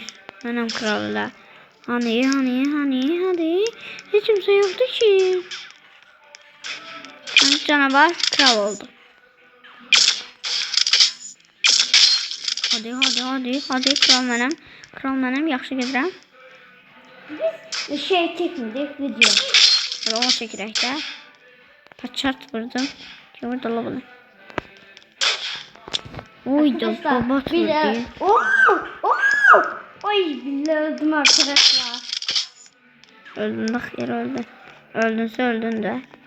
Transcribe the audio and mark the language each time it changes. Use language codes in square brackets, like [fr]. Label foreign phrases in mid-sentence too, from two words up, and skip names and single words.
[az] Mənəm krallar. Hani. Heç kimsə yoxdur ki. Canavar kral oldu. Hadi kral mənim yaxşı gedirəm. [tr] Biz şey çekmedik video. [az] Hadi onu çəkirək də. Paçart vurdum. Kim vurdu la bunu? Uydu babat vurdu. [tr] Oy billahi öldüm arkadaşlar. Öldün bak yer öldü. Öldünse öldün de.